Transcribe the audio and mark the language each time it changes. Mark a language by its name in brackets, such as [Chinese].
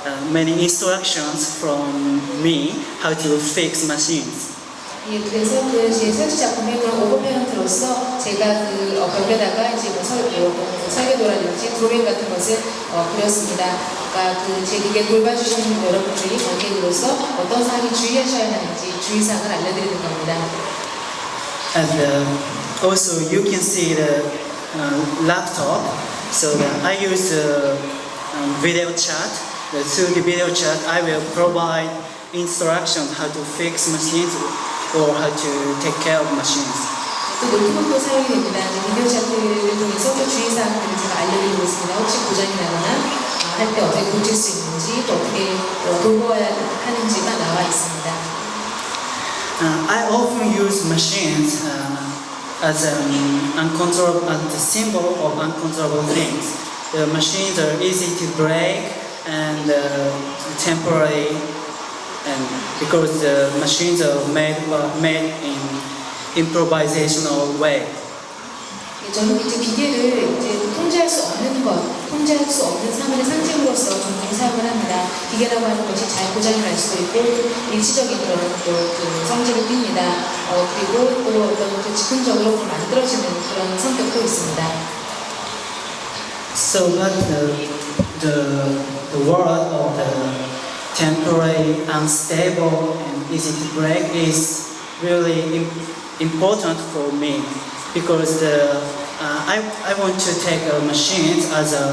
[English] many instructions from me how to fix machines. [Korean] 예, 그래서 그 제 설치 작품의 그런 오버페런트로서 제가 그 벽에다가 이제 설계도라든지 드로잉 같은 것을 그렸습니다. 그러니까 그 제 기계 돌봐주시는 여러분들이 관객으로서 어떤 사항이 주의하셔야 하는지 주의사항을 알려드리는 겁니다. [English] And also you can see the laptop. So I use video chat. Through the video chat, I will provide instructions how to fix machines or how to take care of machines. [Korean] 또 노트북도 사용이 됩니다. 비디오 차트를 통해서 또 주의사항들을 제가 알려드리고 있습니다. 혹시 고장이 나거나 할 때 어떻게 고칠 수 있는지 또 어떻게 돌보아야 하는지가 나와 있습니다. [English] I often use machines as the symbol of uncontrollable things. The machines are easy to break and temporary, and because the machines are made in improvisational way. [Korean] 저는 이제 기계를 이제 통제할 수 없는 것, 통제할 수 없는 사물의 상징으로서 종종 사용을 합니다. 기계라고 하는 것이 잘 고장이 날 수도 있고 일시적인 그런 그 성질을 띱니다. 그리고 또 어떤 그 즉흥적으로 만들어지는 그런 성격도 있습니다. [English] So but the word of the temporary, unstable, and easy to break is really important for me because I want to take machines as